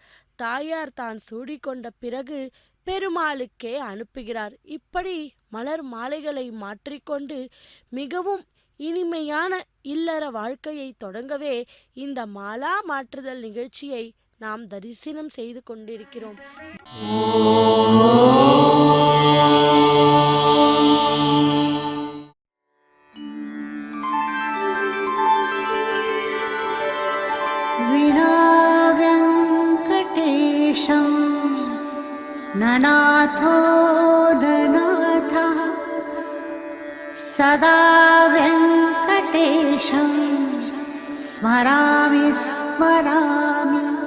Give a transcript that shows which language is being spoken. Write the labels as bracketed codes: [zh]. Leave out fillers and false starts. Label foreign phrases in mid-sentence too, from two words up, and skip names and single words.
[ta] தாயார் தான் சூடிக்கொண்ட பிறகு பெருமாளுக்கே அனுப்புகிறார். இப்படி மலர் மாலைகளை மாற்றிக்கொண்டு மிகவும் இனிமையான இல்லற வாழ்க்கையை தொடங்கவே இந்த மாலா மாற்றுதல் நிகழ்ச்சியை நாம் தரிசனம் செய்து கொண்டிருக்கிறோம். [sa] विना वेङ्कटेशं ननाथो ननाथः सदा वेङ्कटेशं स्मरामि स्मरामि